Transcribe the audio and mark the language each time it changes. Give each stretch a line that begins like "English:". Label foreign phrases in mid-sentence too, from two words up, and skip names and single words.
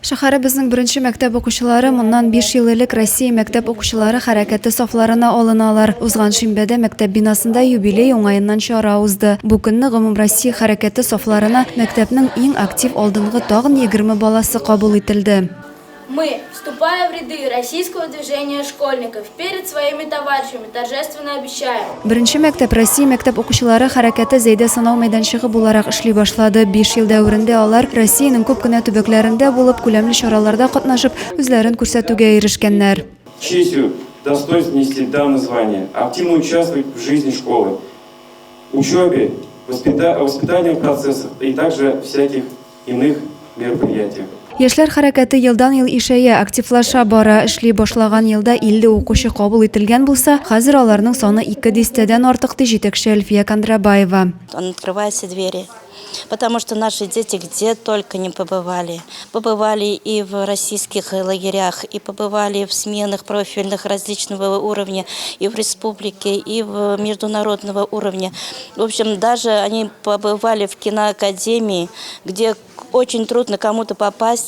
Tatar: Шәһәребезнең беренче мәктәп укучылары моннан 5 ел элек Россия мәктәп укучылары хәрәкәте сафларына алыналар. Узган шимбәдә мәктәп бинасында юбилей уңаеннан чара узды. Бу көнне гомум Россия хәрәкәте сафларына мәктәпнең иң актив алдынгы тагын 20 баласы кабул ителде.
Russian: Мы, вступая в ряды российского движения школьников, перед своими товарищами торжественно обещаем.
Tatar: Беренче мәктәп Россия мәктәп укучылары хәрәкәте зәйдә санау мәйданчыгы буларак эшли башлады. 5 ел дәверендә алар Россиянең күп кенә төбәкләрендә булып, күләмле чараларда катнашып, үзләрен күрсәтүгә ирешкәннәр.
Russian: Честью, достоинством нести данное звание, активно участвовать в жизни школы, учебе, воспитательных процессах и также всяких иных мероприятиях.
Tatar: Яшьләр хәрәкәте елдан-ел ишәя, активлаша бара. Эшли башлаган елда 50 укучы кабул ителгән булса, хәзер аларның саны 200-дән артык, ди җитәкче Әлфия Кондрабаева.
Russian: Он открывает все двери, потому что наши дети где только не побывали. Побывали и в российских лагерях, и побывали в сменах профильных различного уровня, и в республике, и в международного уровня. В общем, даже они побывали в киноакадемии, где очень трудно кому-то попасть.